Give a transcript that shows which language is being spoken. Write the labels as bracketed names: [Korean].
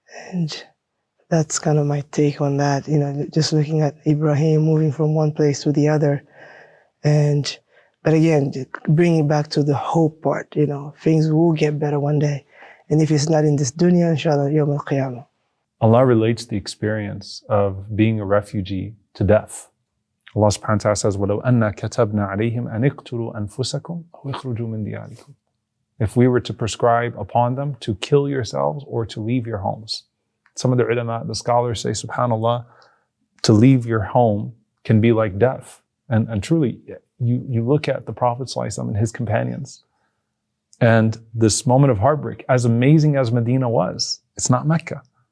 [English] And that's kind of my take on that, just looking at Ibrahim moving from one place to the other. But again, bringing it back to the hope part, things will get better one day. And if it's not in this dunya, inshallah, yawm al-qiyamah. Allah relates the experience of being a refugee to death. Allah subhanahu wa ta'ala says, [Arabic] وَلَوْ أَنَّا كَتَبْنَا عَلَيْهِمْ أَنِ اقْتُلُوا أَنفُسَكُمْ أَوْ اخْرُجُوا مِنْ دِيَارِكُمْ. [English] If we were to prescribe upon them to kill yourselves or to leave your homes. Some of the ulama, the scholars say, subhanAllah, to leave your home can be like death. And truly, you look at the Prophet ﷺ and his companions, and this moment of heartbreak, as amazing as Medina was, it's not Mecca.